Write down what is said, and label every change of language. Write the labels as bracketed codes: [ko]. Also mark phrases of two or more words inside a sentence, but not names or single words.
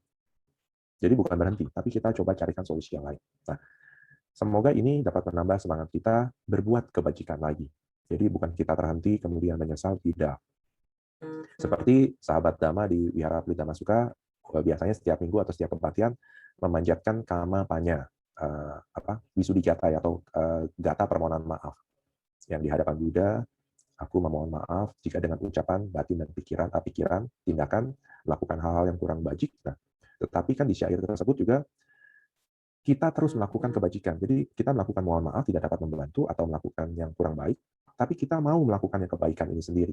[id] Jadi bukan berhenti, tapi kita coba carikan solusi yang lain. Nah, semoga ini dapat menambah semangat kita berbuat kebajikan lagi. Jadi bukan kita terhenti kemudian menyesal, tidak. Seperti sahabat Dhamma di Wihara Pelita Masuka, biasanya setiap minggu atau setiap kebaktian memanjatkan [pi] kama panya, [id] Wisudi Gata atau gata permohonan maaf. Yang di hadapan Buddha, aku memohon maaf jika dengan ucapan, batin, dan pikiran, tindakan, melakukan hal-hal yang kurang bajik. Nah, tetapi kan di syair tersebut juga kita terus melakukan kebajikan. Jadi kita melakukan mohon maaf tidak dapat membantu atau melakukan yang kurang baik, tapi kita mau melakukan yang kebaikan ini sendiri.